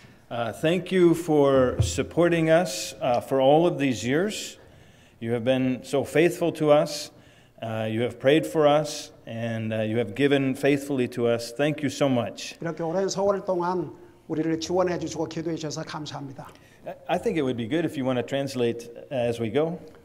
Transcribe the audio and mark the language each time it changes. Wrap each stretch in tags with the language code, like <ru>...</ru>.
<en>Thank you for supporting us for all of these years. You have been so faithful to us. You have prayed for us, and you have given faithfully to us. Thank you so much.</en> <ko>이렇게 오랜 세월 동안 우리를 지원해 주시고 기도해 주셔서 감사합니다.</ko> <en>I think it would be good if you want to translate as we go.</en>